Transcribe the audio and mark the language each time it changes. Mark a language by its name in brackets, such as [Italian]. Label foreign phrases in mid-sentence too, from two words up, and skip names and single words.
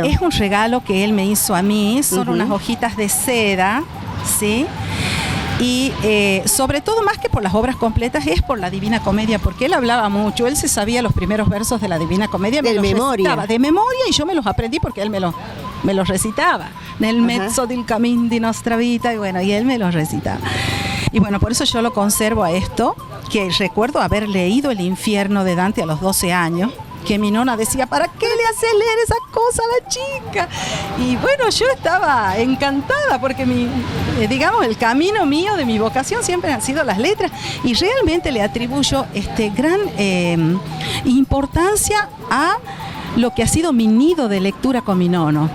[Spanish] Es un regalo que él me hizo a mí, son unas hojitas de seda, ¿sí? Y sobre todo, más que por las obras completas, es por la Divina Comedia, porque él hablaba mucho, él se sabía los primeros versos de la Divina Comedia, de memoria, y yo me los aprendí porque él me los recitaba. [Italian] Nel mezzo del camin di nostra vita, [Spanish] y él me los recitaba. Y bueno, por eso yo lo conservo a esto, que recuerdo haber leído El infierno de Dante a los 12 años, que mi nona decía, ¿para qué le haces leer esas cosas a la chica? Y bueno, yo estaba encantada porque el camino mío de mi vocación siempre han sido las letras, y realmente le atribuyo gran importancia a lo que ha sido mi nido de lectura con mi nono.